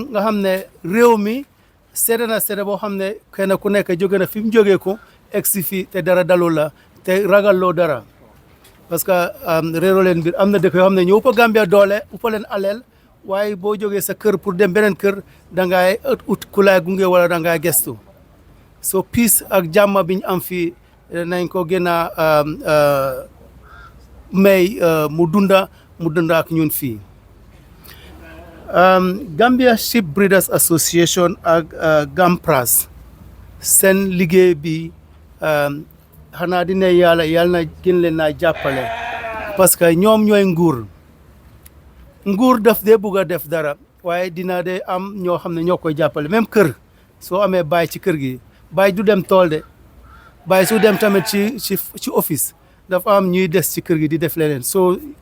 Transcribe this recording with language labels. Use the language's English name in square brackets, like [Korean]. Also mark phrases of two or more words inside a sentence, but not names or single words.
[Wolof] nga xam ne réew mi seede boo xam ne kenn ku nekk jóge na fi mu jógee ko egsi fi te dara dalu la te ragalloo dara [French] parce que [Wolof] réeroo leen mbir am na dëkk yoo xam ne ñoo ëpp Gambia doole ëpp leen aleel waaye boo jógee sa kër pour dem beneen kër da ngay ut ku lay gunge wala da ngay gestu so peace ak jàmm bi ñu am fi nañ ko gën a may mu dunda ak ñun fii. Gambia Sheep Breeders Association ak GAMPRAS seen liggéey bi xanaa dina yàlla na gën leen naa jàppale [French] parce que [Wolof] ñoom ñooy nguur daf dee bugg a def dara waaye dina de am ñoo xam ne ñoo koy jàppale même kër soo amee baay ci kër gi baay du dem tool de baay su dem tamit ci office dafa am ñuy des ci kër gi di def leneen so